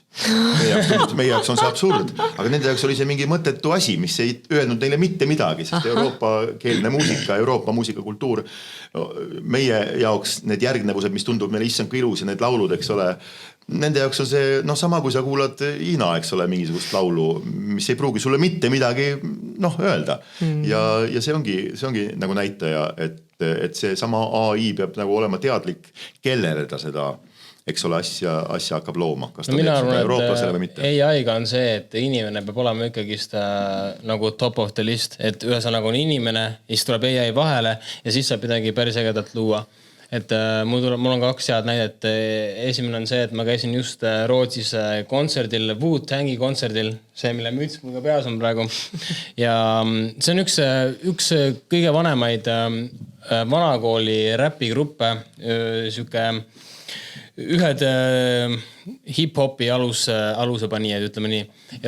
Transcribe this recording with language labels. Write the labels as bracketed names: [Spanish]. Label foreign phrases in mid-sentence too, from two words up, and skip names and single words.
[Estonian] Meie jaoks on see absurd, aga nende jaoks oli see mingi mõttetu asi, mis ei öelnud neile mitte midagi, sest Euroopa-keelne muusika, Euroopa muusikakultuur, meie jaoks need järgnevused, mis tundub meile issand kui ilus ja need laulud, eks ole, nende jaoks on see sama, kui sa kuulad Hiina, eks ole, mingisugust laulu, mis ei pruugi sulle mitte midagi öelda. Ja see ongi nagu näitaja, et see sama AI peab nagu olema teadlik, kellele ta seda eks ole, asja hakkab looma, kas ta teeb seda eurooplasele või mitte. AI-ga on see, et inimene peab olema ikkagist nagu [English] top of the list, [Estonian] et ühesõnaga on inimene, siis tuleb AI vahele ja siis saab midagi päris ägedalt luua. Et mul on 2 head näidet. Esimene on see, et ma käisin just Rootsis kontserdil, Wu-Tangi kontserdil, see, mille müts mul ka peas on praegu. Ja see on üks kõige vanemaid vanakooli räpigruppe, siuke ühed hip-hopi alusepanijad, ütleme nii.